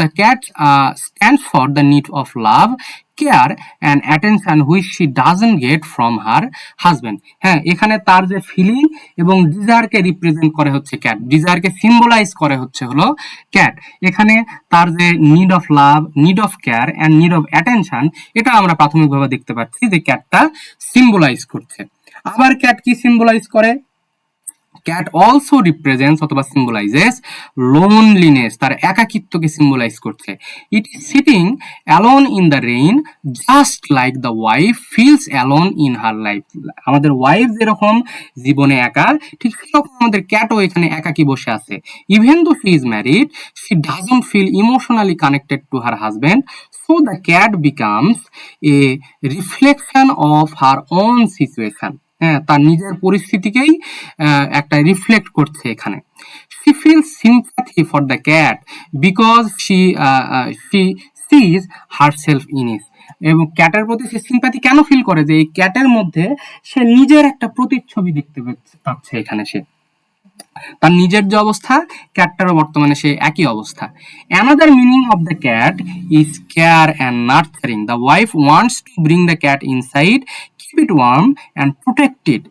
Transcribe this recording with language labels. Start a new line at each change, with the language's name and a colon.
English: The cat stands for the need of love, care and attention which she doesn't get from her husband.
Bangla: হ্যাঁ, এখানে তার যে feeling এবং ডিজায়ারকে represent করে হচ্ছে ক্যাট, ডিজায়ারকে সিম্বলাইজ করে হচ্ছে হলো ক্যাট। এখানে তার যে need of love, need of care and need of attention, এটা আমরা প্রাথমিকভাবে দেখতে পাচ্ছি যে ক্যাটটা সিম্বলাইজ করছে। আবার ক্যাট কি সিম্বলাইজ করে?
English: cat also represents অথবা symbolises loneliness,
Bangla: তার একাকিত্বকে সিম্বলাইজ করছে।
English: It is sitting alone in the rain just like the wife feels alone in her life.
Bangla: আমাদের ওয়াইফ যেরকম জীবনে একা, ঠিক সেরকম আমাদের ক্যাটও এখানে একাকি বসে আছে।
English: Even though she is married, she doesn't feel emotionally connected to her husband, so the cat becomes a reflection of her own situation.
Bangla: হ্যাঁ, তার নিজের পরিস্থিতিকেই একটা রিফ্লেক্ট করছে এখানে।
English: she feels sympathy for the cat because she sees herself in it,
Bangla: এবং ক্যাটের প্রতি সে sympathy কেন feel করে? যে এই ক্যাটের মধ্যে সে নিজের একটা প্রতিচ্ছবি দেখতে পাচ্ছে এখানে। সে তার নিজের যে অবস্থা, ক্যাটটারও বর্তমানে সে একই অবস্থা।
English: Another meaning of the cat is care and nurturing. The wife wants to bring the cat inside, keep it warm and protect it.